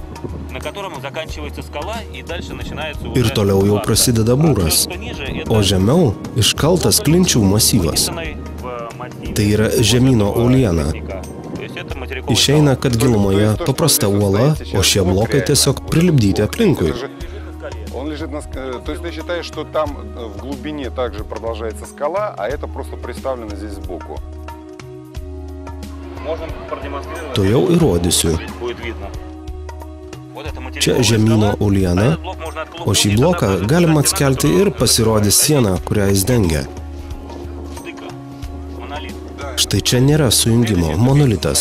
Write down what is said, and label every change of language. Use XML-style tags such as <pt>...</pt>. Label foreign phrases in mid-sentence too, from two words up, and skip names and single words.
<lt>Ir toliau jau prasideda mūras, o žemiau iškaltas klinčių masyvas. Tai yra žemyno uoliena. Išeina, kad gilumoje paprasta uola, o šie blokai tiesiog prilipdyti aplinkui.</lt> <ru>То есть ты считаешь, что там в глубине также продолжается скала, а это просто представлено здесь сбоку?</ru> <lt>To jau įrodysiu. Čia žemyno uoliena, o šį bloką galima atskelti ir pasirodys sieną, kurią jis dengia. Štai čia nėra sujungimo, monolitas.</lt>